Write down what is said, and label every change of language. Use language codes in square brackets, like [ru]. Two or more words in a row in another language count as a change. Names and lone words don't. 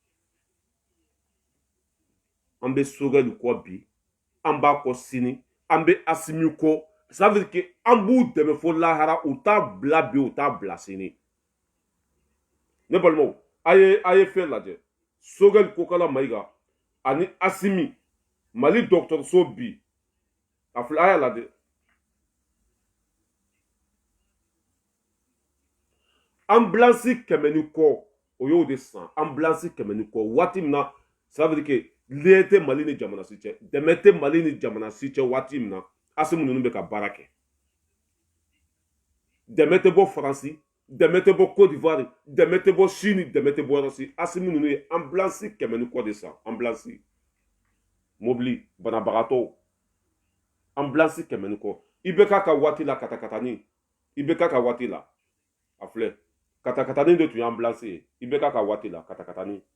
[bm] an bɛ Sogɛli kɔ bi an b'a kɔ sini an bɛ Asimi kɔ [fr] ça veut dire que [bm] an b'u dɛmɛ fo lahara u t'a bila bi u t'a bila sini ne balimaw a ye fɛn lajɛ Sogɛli Kokala Mayiga ani Asimi Mali dɔgɔtɔrɔso bi a filɛ a y'a lajɛ ambulance kɛmɛ ni kɔ o y'o de san ambulance kɛmɛ ni kɔ waati min na [fr] ça veut dire que lien [bm] tɛ Mali ni jamana si cɛ dɛmɛ tɛ Mali ni jamana si cɛ waati min na Asimi ninnu bɛ ka baara kɛ dɛmɛ tɛ bɔ Faransi dɛmɛ tɛ bɔ Côte d'Ivoire dɛmɛ tɛ bɔ Chine dɛmɛ tɛ bɔ yɔrɔ si Asimi ninnu ye ambulance kɛmɛ ni kɔ de san ambulance mobili banabagatɔw ambulance kɛmɛ ni kɔ IBK ka waati la katakatani IBK ka waati la a filɛ katakatani de tun ye ambulance ye IBK ka waati la katakatani